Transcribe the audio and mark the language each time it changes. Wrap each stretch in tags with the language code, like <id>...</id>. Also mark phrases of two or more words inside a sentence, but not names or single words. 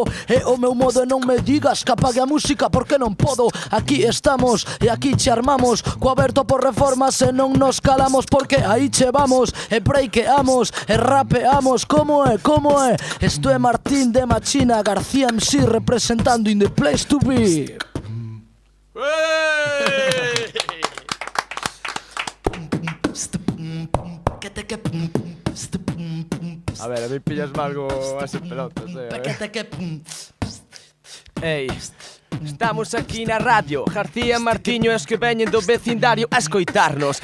<gl>E o meu modo non me digas que apague a música porque non podo. Aquí estamos e aquí che armamos co aberto por reformas e non nos calamos porque aí che vamos e breakeamos e rapeamos. Como é? Isto é Martín de Machina, García MC representando</gl> <en>in the place to be.</en> <gl>A ver, a mí pillas algo a ese pelotas, Ei, estamos aquí na radio, García Martiño e os que veñen do vecindario a escoitarnos.</gl>